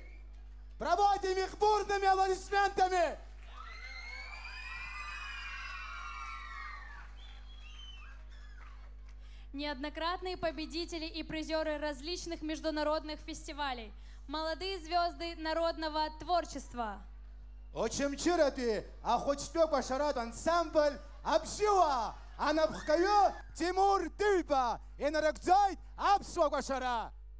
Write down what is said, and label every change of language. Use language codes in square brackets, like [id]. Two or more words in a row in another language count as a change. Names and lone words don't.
[ru] Проводим их бурными аплодисментами. Неоднократные победители и призеры различных международных фестивалей. Молодые звезды народного творчества. Очемчирати, Ахочпек Башарат ансамбль Абшива, Анабхкаю, Тимур Тюльба, Инаракцайт, Абсуа Башара.